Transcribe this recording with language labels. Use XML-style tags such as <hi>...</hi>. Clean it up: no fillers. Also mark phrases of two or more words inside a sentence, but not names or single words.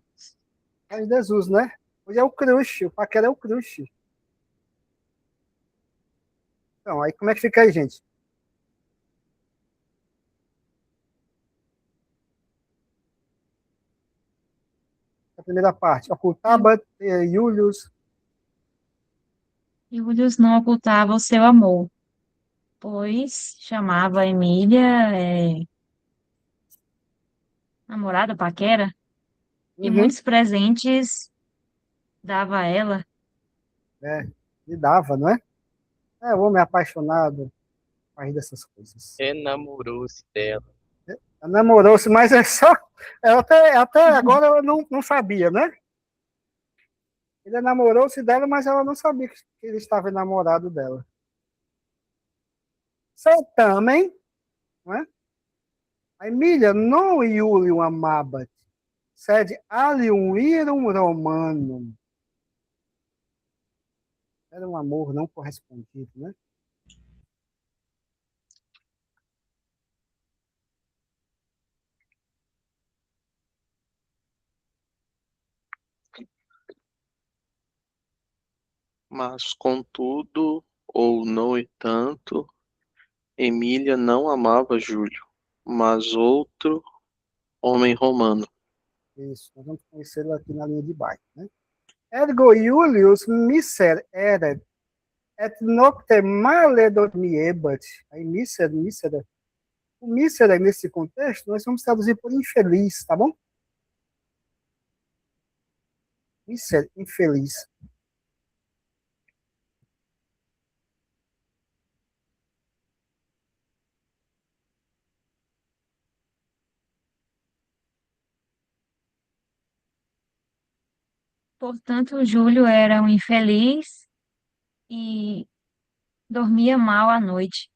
<pt>É em desuso, né? Hoje é o crush, o paquera é o crush. Então, aí como é que fica aí, gente? A primeira parte.</pt> <la>Ocultabat, Iulius.</la> <pt>Július não ocultava o seu amor, pois chamava a Emília, namorada, paquera, e Uhum. muitos presentes dava a ela. Me dava, não é? O homem apaixonado faz dessas coisas. Enamorou-se dela. Namorou-se, mas é só. Até agora ela não sabia, né? Ele namorou-se dela, mas ela não sabia que ele estava enamorado dela. Certamen, não é?</pt> <la>A Emília non Iulium amabat, sed alium virum romanum.</la> <pt>Era um amor não correspondido, né? Mas, contudo, ou no entanto, Emília não amava Júlio, mas outro homem romano. Isso, nós vamos conhecê-lo aqui na linha de baixo, né?</pt> <la>Ergo Iulius miser eret, et nocte male dormiebat.</la> <pt>Aí miser, o miser nesse contexto, nós vamos traduzir por infeliz, tá bom? Miser, infeliz. Portanto, Júlio era um infeliz e dormia mal à noite.</pt>